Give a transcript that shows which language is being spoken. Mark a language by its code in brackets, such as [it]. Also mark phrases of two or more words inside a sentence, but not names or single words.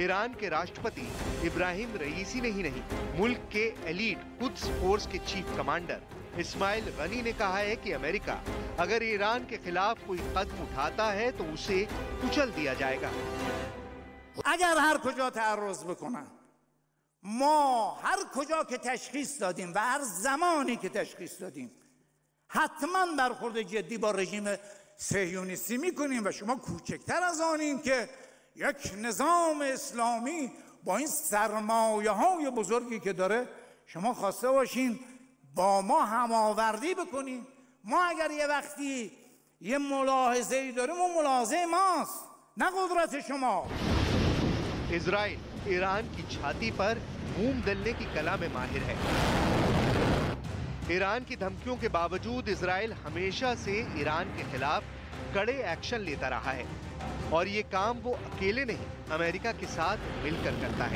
[hi] ईरान के राष्ट्रपति इब्राहिम रईसी ने ही नहीं, मुल्क के एलीट कुद्स फोर्स के चीफ कमांडर इस्माइल गनी ने कहा है कि अमेरिका अगर ईरान के खिलाफ कोई कदम उठाता है तो उसे कुचल दिया जाएगा। [fa] اگر هر کجا تعرض بکنن ما هر کجا که تشخیص دادیم و هر زمانی که تشخیص دادیم حتما برخورد جدی با رژیم صهیونیستی میکنیم و شما کوچکتر از آنین که یک نظام اسلامی با این سرمایه‌های بزرگی که داره شما خواسته باشین با ما هماوردی بکنین. ما اگر یه وقتی یه ملاحظه‌ای داریم اون ملاحظه ماست نه قدرت شما. [hi] इजराइल ईरान की छाती पर मूंग दलने की कला में माहिर है। ईरान की धमकियों के बावजूद इजराइल हमेशा से ईरान के खिलाफ कड़े एक्शन लेता रहा है और ये काम वो अकेले नहीं, अमेरिका के साथ मिलकर करता है।